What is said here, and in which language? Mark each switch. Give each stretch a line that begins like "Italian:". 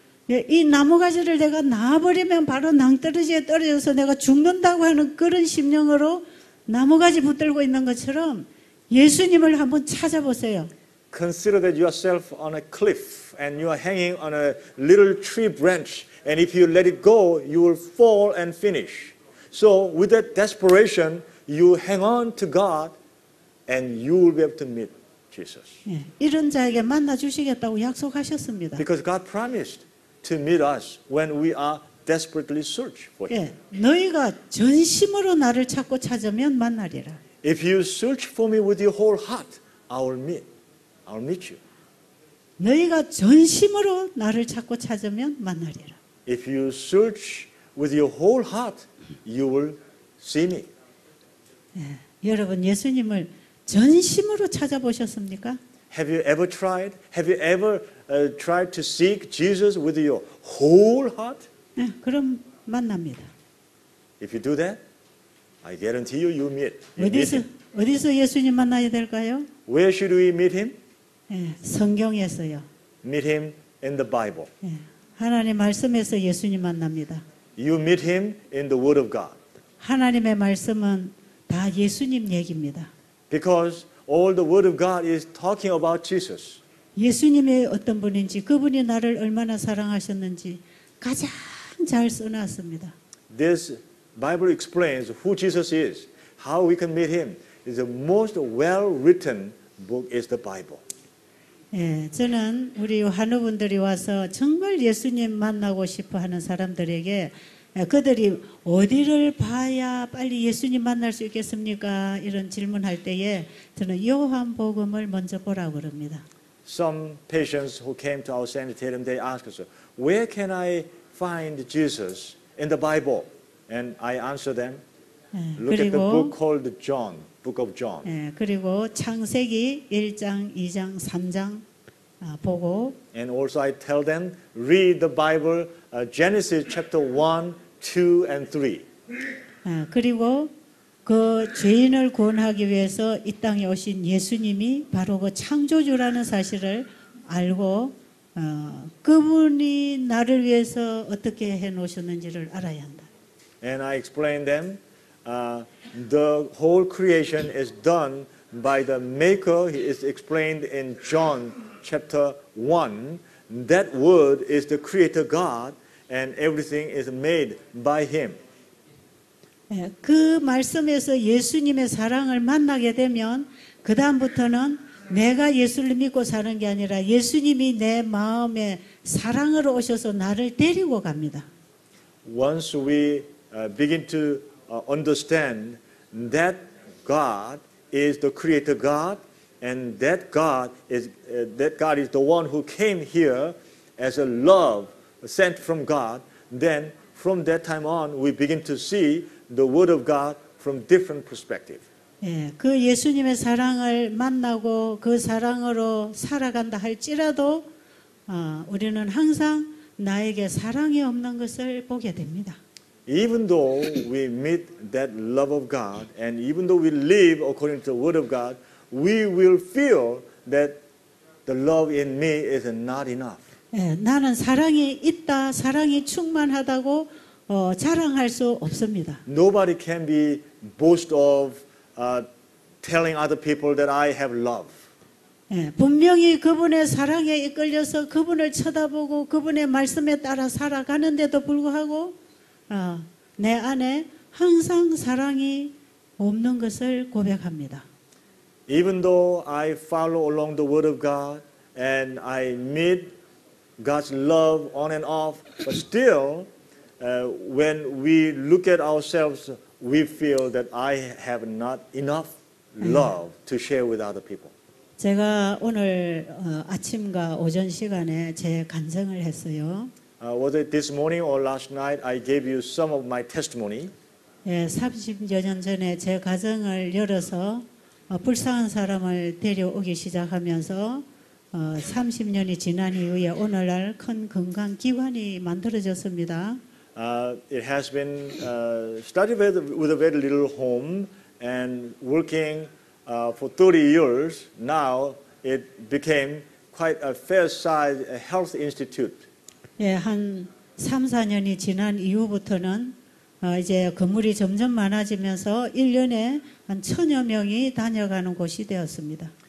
Korean: 예, 이 나무가지를 내가 놔버리면 바로 낭떠러지에 떨어져서 내가 죽는다고 하는 그런 심령으로 나무가지 붙들고 있는 것처럼 예수님을 한번 찾아보세요.
English: Consider that yourself on a cliff and you are hanging on a little tree branch, and if you let it go, you will fall and finish. So with that desperation, you hang on to God and you will be able to meet Jesus.
Korean: 예, 이런 자에게 만나 주시겠다고 약속하셨습니다.
English: Because God promised to meet us when we are desperately search for Him.
Korean: 예, 너희가 전심으로 나를 찾고 찾으면 만나리라.
English: If you search for me with your whole heart, I will meet you.
Korean: 너희가 전심으로 나를 찾고 찾으면 만나리라.
English: If you search with your whole heart, you will see me.
Korean: 예, 여러분 예수님을 전심으로 찾아보셨습니까?
English: Have you ever tried? Have you ever tried to seek Jesus with your whole heart?
Korean: 예, 그럼 만납니다.
English: If you do that, I guarantee you, you meet him.
Korean: 어디서 예수님 만나야 될까요?
English: Where should we meet him?
Korean: 예, 성경에서요.
English: Meet him in the Bible.
Korean: 예, 하나님 말씀에서 예수님 만납니다.
English: You meet him in the Word of God.
Korean: 하나님의 말씀은 다 예수님 얘기입니다.
English: Because all the Word of God is talking about Jesus.
Korean: 예수님이 어떤 분인지, 그분이 나를 얼마나 사랑하셨는지 가장 잘 써놨습니다.
English: This Bible explains who Jesus is, how we can meet him. It's the most well-written book is the Bible.
Korean: 예, 저는 우리 환우분들이 와서 정말 예수님 만나고 싶어 하는 사람들에게 그들이 어디를 봐야 빨리 예수님 만날 수 있겠습니까? 이런 질문할 때에 저는 요한복음을 먼저 보라고 그럽니다.
English: Some patients who came to our sanitarium, they asked us, where can I find Jesus in the Bible? And I answer them, look at the book called John, Book of John.
Korean: 예, 그리고 창세기 1장, 2장, 3장 보고
English: And also I tell them, read the Bible, Genesis chapter 1, 2, and 3.
Korean: 그리고 그 죄인을 구원하기 위해서 이 땅에 오신 예수님이 바로 그 창조주라는 사실을 알고 그분이 나를 위해서 어떻게 해놓으셨는지를 알아야 한다.
English: And I explain them, the whole creation is done by the Maker. He is explained in John chapter 1. That word is the Creator God, and everything is made by Him.
Korean: 그 말씀에서 예수님의 사랑을 만나게 되면 그 다음부터는 내가 예수를 믿고 사는 게 아니라 예수님이 내 마음에 사랑으로 오셔서 나를 데리고 갑니다.
English: Once we begin to understand that God is the Creator God, and that God is the one who came here as a love sent from God, then from that time on we begin to see the Word of God from different perspective.
Korean: 예, 그 예수님의 사랑을 만나고 그 사랑으로 살아간다 할지라도 우리는 항상 나에게 사랑이 없는 것을 보게 됩니다.
English: Even though we meet that love of God and even though we live according to the Word of God, we will feel that the love in me is not enough.
Korean: 예, 나는 사랑이 있다, 사랑이 충만하다고 자랑할 수 없습니다.
English: Nobody can be boast of telling other people that I have love.
Korean: 예, 분명히 그분의 사랑에 이끌려서 그분을 쳐다보고 그분의 말씀에 따라 살아가는데도 불구하고 내 안에 항상 사랑이 없는 것을 고백합니다.
English: Even though I follow along the Word of God and I meet God's love on and off, but still when we look at ourselves, we feel that I have not enough love to share with other people.
Korean: 제가 오늘 아침과 오전 시간에 제 간증을 했어요.
English: Was it this morning or last night? I gave you some of my testimony.
Korean: 예, 30여 년 전에 제 가정을 열어서 불쌍한 사람을 데려오기 시작하면서 30년이 지난 이후에 오늘날 큰 건강 기관이 만들어졌습니다.
English: It has been started with a very little home and working for 30 years. Now it became quite a fair-sized health institute.
Korean: 예, 한 3, 4년이 지난 이후부터는 이제 건물이 점점 많아지면서 1년에 한 1000여 명이 다녀가는 곳이 되었습니다.